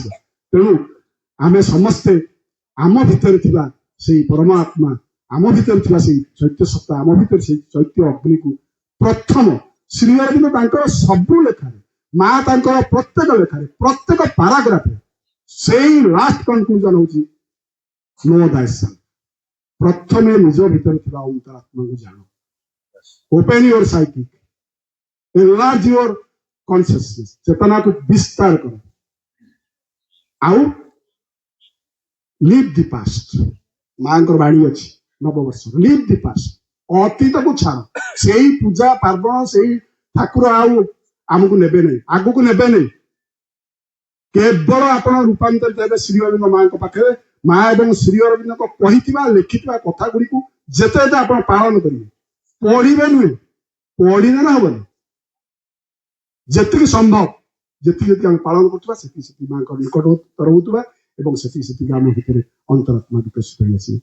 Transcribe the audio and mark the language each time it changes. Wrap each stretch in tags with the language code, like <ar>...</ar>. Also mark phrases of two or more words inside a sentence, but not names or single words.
<or>ତେଣୁ ଆମେ ସମସ୍ତେ ଆମ ଭିତରେ ଥିବା ସେଇ ପରମାତ୍ମା, ଆମ ଭିତରେ ଥିବା ସେଇ ଚୈତ୍ୟ ସତ୍ତା, ଆମ ଭିତରେ ସେଇ ଚୈତ୍ୟ ଅଗ୍ନିକୁ ପ୍ରଥମ ଶ୍ରୀ ଅରବିନ୍ଦ ତାଙ୍କର ସବୁ ଲେଖାରେ, ମା ତାଙ୍କର ପ୍ରତ୍ୟେକ ଲେଖାରେ, ପ୍ରତ୍ୟେକ ପାରାଗ୍ରାଫରେ ସେଇ</or> <en>last conclusion</en> <or>ହଉଛି</or> <en>know thyself.</en> <or>ପ୍ରଥମେ ନିଜ ଭିତରେ ଥିବା ଅନ୍ତରାତ୍ମାକୁ ଜାଣ,</or> <en>open your psychic, enlarge your consciousness,</en> <or>ଚେତନାକୁ ବିସ୍ତାର କର, ଆଉ</or> <en>live the past।</en> <or>ମାଙ୍କର ବାଣୀ ଅଛି ନବବର୍ଷ,</or> <en>live the past।</en> <or>ଅତୀତକୁ ଛାଡ଼, ସେଇ ପୂଜା ପାର୍ବଣ ସେଇ ଠାକୁର ଆଉ ଆମକୁ ନେବେ ନାହିଁ, ଆଗକୁ ନେବେ ନାହିଁ। କେବଳ ଆପଣ ରୂପାନ୍ତରିତ ହେବେ ଶ୍ରୀ ଅରବିନ୍ଦ ମାଙ୍କ ପାଖରେ। ମା ଏବଂ ଶ୍ରୀ ଅରବିନ୍ଦଙ୍କ କହିଥିବା ଲେଖିଥିବା କଥା ଗୁଡ଼ିକୁ ଯେତେ ଯେତେ ଆପଣ ପାଳନ କରିବେ, ପଢିବେ ନୁହେଁ, ପଢିଲେ ହବନି, ଯେତିକି ସମ୍ଭବ ଯେତିକି ଆମେ ପାଳନ କରୁଥିବା ସେତିକି ମାଙ୍କ ନିକଟତର ହଉଥିବା ଏବଂ ସେତିକି ଆମ ଭିତରେ ଅନ୍ତରାତ୍ମା ବିକଶିତ ହେଇ ଆସିବେ।</or>